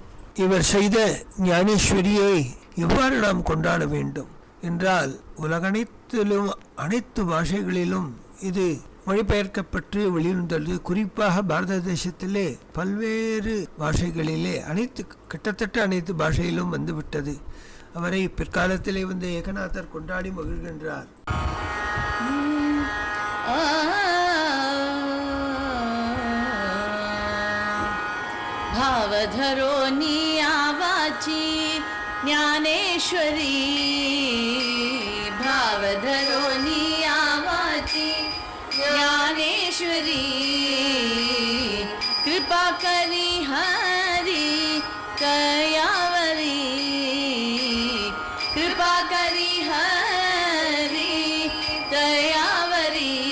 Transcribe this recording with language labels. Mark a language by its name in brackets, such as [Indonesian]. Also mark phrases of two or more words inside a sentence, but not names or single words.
[Tamil] இவர் செய்த ஞானேஸ்வரியை எவ்வாறு நாம் கொண்டாட வேண்டும் என்றால், உலகனைத்திலும் அனைத்து பாஷைகளிலும் இது மொழிபெயர்க்கப்பட்டு வெளிவந்துள்ளது. குறிப்பாக பாரத தேசத்திலே பல்வேறு பாஷைகளிலே கிட்டத்தட்ட அனைத்து பாஷையிலும் வந்துவிட்டது. அவரை பிற்காலத்திலே வந்து ஏகநாதர் கொண்டாடி மகிழ்கின்றார். [Marathi] भावधरो नियावाची ज्ञानेश्वरी, भावधरो नियावाची ज्ञानेश्वरी, कृपा करी हरी कयावरी, कृपा करी हरी दयावरी,